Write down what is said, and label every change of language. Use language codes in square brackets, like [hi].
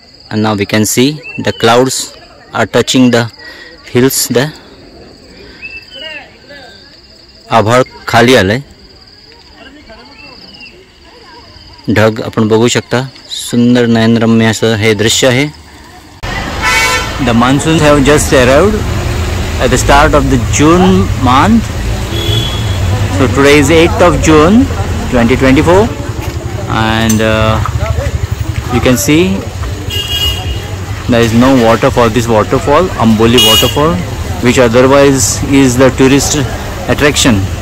[en] And now we can see the clouds are touching the hills there. [mr] आभाळ खाली आलंय, ढग आपण बघू शकता, सुंदर नयनरम्य असं हे दृश्य आहे. [en] The monsoons have just arrived at the start of the June month. So today is 8th of June 2024, and you can see there is no water for this waterfall, Amboli waterfall, which otherwise is the tourist attraction.